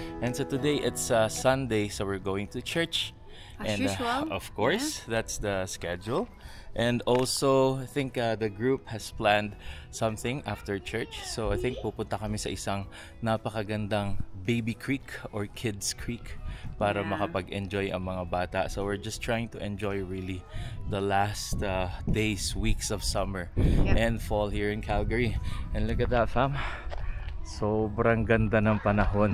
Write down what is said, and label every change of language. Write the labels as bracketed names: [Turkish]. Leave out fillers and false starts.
[English] And so today it's Sunday, so we're going to church. As usual. Of course, that's the schedule. And also, I think the group has planned something after church. So I think [Filipino] pupunta kami sa isang napakagandang baby creek or kids creek para makapag-enjoy ang mga bata. [English] So we're just trying to enjoy really the last days, weeks of summer and fall here in Calgary. And look at that, fam. [Filipino] Sobrang ganda ng panahon.